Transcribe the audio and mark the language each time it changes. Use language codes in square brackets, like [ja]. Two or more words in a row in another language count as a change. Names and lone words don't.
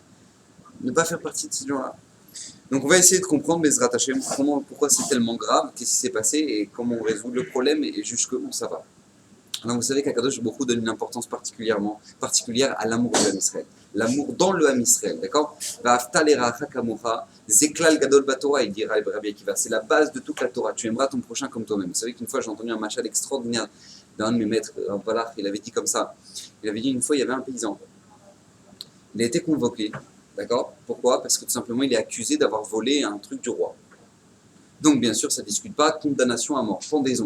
[fr] Ne pas faire partie de ces gens-là. Donc on va essayer de comprendre, [he] בעזרת השם, [fr] pourquoi c'est tellement grave, qu'est-ce qui s'est passé et comment on résout le problème et jusqu'où ça va. Alors vous savez qu' [he] הקדוש ברוך הוא [fr] donne une importance particulière à l'amour du Ham Israël. L'amour dans le Ham Israël, d'accord? [he] ואהבת לרעך כמוך, זה כלל גדול בתורה, [fr] il dira Rabbi Akiva. C'est la base de toute la Torah. Tu aimeras ton prochain comme toi-même. Vous savez qu'une fois j'ai entendu un machal extraordinaire d'un de mes maîtres, Rav Balach, il avait dit comme ça. Il avait dit une fois il y avait un paysan. Il a été convoqué, d'accord? Pourquoi? Parce que tout simplement il est accusé d'avoir volé un truc du roi. Donc bien sûr ça ne discute pas, condamnation à mort, pendaison.